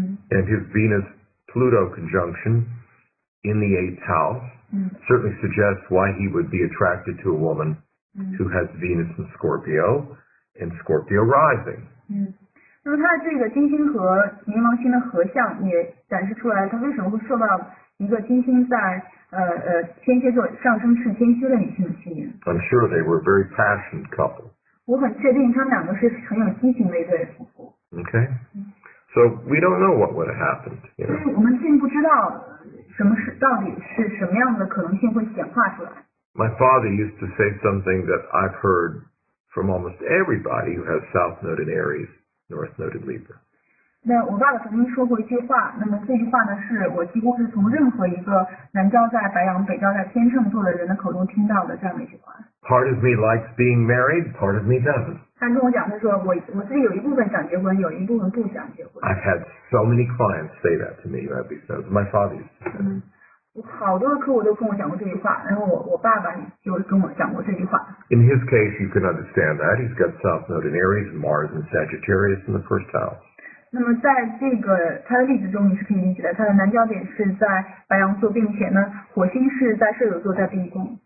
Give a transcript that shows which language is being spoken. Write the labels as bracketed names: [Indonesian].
[English] And his Venus-Pluto conjunction in the 8th house certainly suggests why he would be attracted to a woman who has Venus in Scorpio and Scorpio rising. [Chinese] 那么他的这个金星和冥王星的合相也展示出来，他为什么会受到一个金星在天蝎座上升是天蝎的女性的吸引。 [English] I'm sure they were a very passionate couple. [Chinese] 我很确定他们两个是很有激情的一对夫妇。 [English] Okay. So we don't know what would have happened. [Chinese] 所以我们并不知道到底是什么样的可能性会显化出来。 [English] My father used to say something that I've heard from almost everybody who has South Node in Aries, North Node in Libra. [Chinese] 那我爸爸曾经说过一句话，那么这句话呢，是我几乎是从任何一个南交在白羊、北交在天秤座的人的口中听到的这样的一句话。 [English] Part of me likes being married, part of me doesn't. [Chinese] 他跟我讲，他说我自己有一部分想结婚，有一部分不想结婚。 [English] I've had so many clients say that to me. My father used to say. [Chinese] 我好多的客户都跟我讲过这句话，然后我爸爸就跟我讲过这句话。 [English] In his case, you can understand that. He's got South Node in Aries, Mars in Sagittarius in the first house. [Chinese] 那么在这个他的例子中，你是可以理解的，他的南交点是在白羊座，并且呢，火星是在射手座，在B宫。